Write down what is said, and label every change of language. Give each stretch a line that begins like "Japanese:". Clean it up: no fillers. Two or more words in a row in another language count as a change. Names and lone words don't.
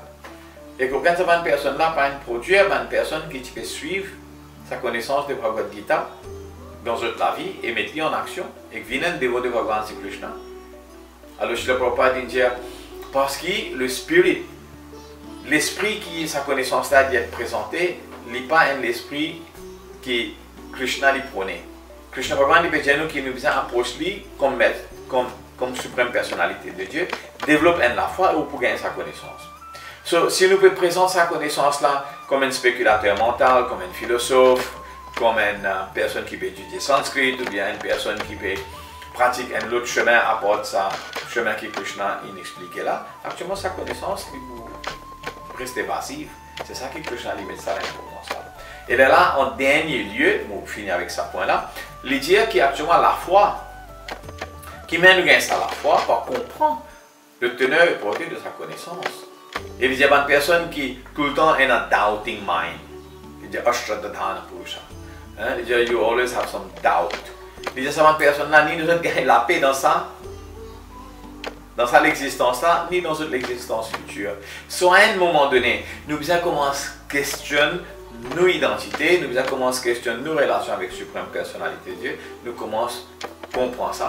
French: Et quand cette personne-là va produire une personne qui peut suivre sa connaissance de Bhagavad Gita dans toute la vie et mettre en action, et qui viennent dévoter Bhagavan Sri Krishna. Alors, chez le Prabhupada, il dit parce que le spirit l'esprit qui est sa connaissance là d'être présenté, n'est pas un esprit qui Krishna lui prônait. Krishna Bhagavan dit que nous qui nous approche lui comme suprême personnalité de Dieu, développe la foi ou pour gagner sa connaissance. So, si nous pouvons présenter sa connaissance là comme un spéculateur mental, comme un philosophe, comme une personne qui peut étudier sanskrit, ou bien une personne qui peut pratiquer un autre chemin à part ça, chemin que Krishna inexpliqué là, actuellement sa connaissance reste passive. C'est ça que Krishna lui met ça l'importance là. Et là, en dernier lieu, on finit avec ce point là, il dit qu'actuellement la foi, qui mène nous à la foi, par comprendre le teneur et portée de sa connaissance. Et il y a une personne qui tout le temps est un
English: doubting mind.
French: Il dit
Sanskrit: अश्रद्धन पुरुष.
French: Il dit
English: you always have some doubt.
French: Il dit ça, une personne là, ni nous avons gagné la paix dans ça l'existence là, ni dans l'existence future. Soit à un moment donné, nous devons commencer à questionner nos identités, nous devons commencer à questionner nos relations avec la suprême personnalité de Dieu, nous commençons à comprendre ça.